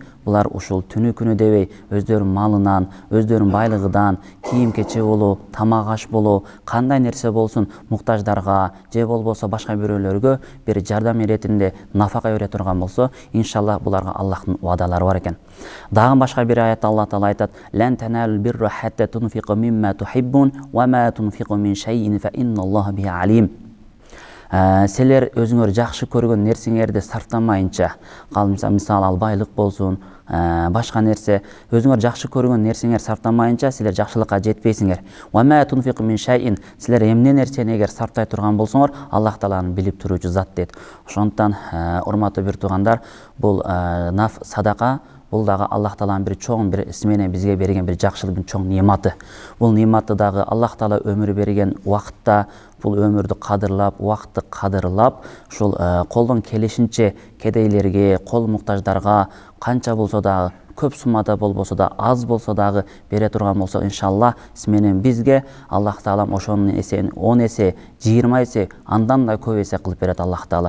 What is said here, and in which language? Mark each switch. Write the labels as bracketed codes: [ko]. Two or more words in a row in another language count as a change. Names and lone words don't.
[ky] Булар ушул түнү күнү дебей өздөрүнүн малынан, өздөрүнүн байлыгынан кийим кече болуп, тамак аш болуп, кандай нерсе болсун муктаждарга же болбосо башка бирөөлөргө бир жардам иретинде нафака бере турган болсо, иншаллах буларга Аллахтын уадалары бар экен. Дагы башка бир аятта Аллах Таала айтат: [ar] "لن تنالوا البر حتى تنفقوا مما تحبون وما تنفقوا من شيء فإن الله به عليم". [ky] Силер өзүңөр жакшы көргөн нерсеңерди сарптамайынча, мисалы ал байлык болсун, башка нерсе, өзүңөр жакшы көргөн нерсеңер сарптамайынча силер жакшылыкка жетпейсиңер. [ar] وما تنفقوا من شيء, [ky] силер эмне нерсени эгер сарптай турган болсоңор, Аллах Тааланын билип туруучу зат дейт. Ошондуктан урматтуу бир туугандар, бул наф садака бул дагы Аллах Тааланын бир чоң бир менен бизге берген бир жакшылыктын чоң нематы. Бул нематты дагы Аллах Таала өмүр берген убакытта бул өмүрдү кадырлап, убакытты кадырлап, ушул колдон келишинче кедейлерге, кол муктаждарга канча болсо дагы, көп суммада болбосо да, аз болсо дагы бере турган болсо, иншалла менен бизге Аллах Таалам ошонун эсен 10 эсе, 20 эсе, андан да көп эсе кылып берет Аллах Таала.